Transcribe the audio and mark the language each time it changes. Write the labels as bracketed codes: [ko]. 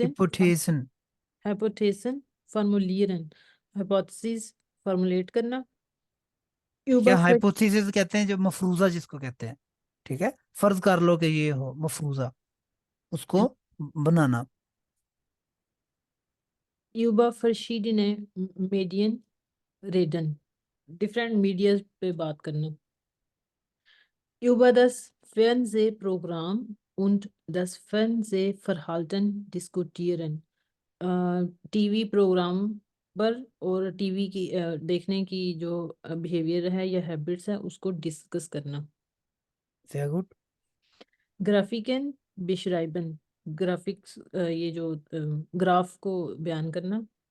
[de] हिपोथेसन, हाइपोथेसिस फॉर्मुलिeren। [hi] Hypothesis formulate करना। क्या? [de] über [hi] hypothesis कहते हैं जो मफरूजा जिसको कहते हैं। ठीक है, फर्ज कर लो कि ये हो मफरूजा, उसको बनाना। [de] über verschiedene Medien reden। [hi] Different media पे बात करना। [de] über das Fernsehprogramm und das Fernsehverhalten diskutieren। [hi] TV programme पर और टीवी की देखने की जो बिहेवियर है या हैबिट्स है उसको डिस्कस करना। [de] sehr gut। ग्राफिकन beschreiben, [hi] graphics ये जो ग्राफ को बयान करना।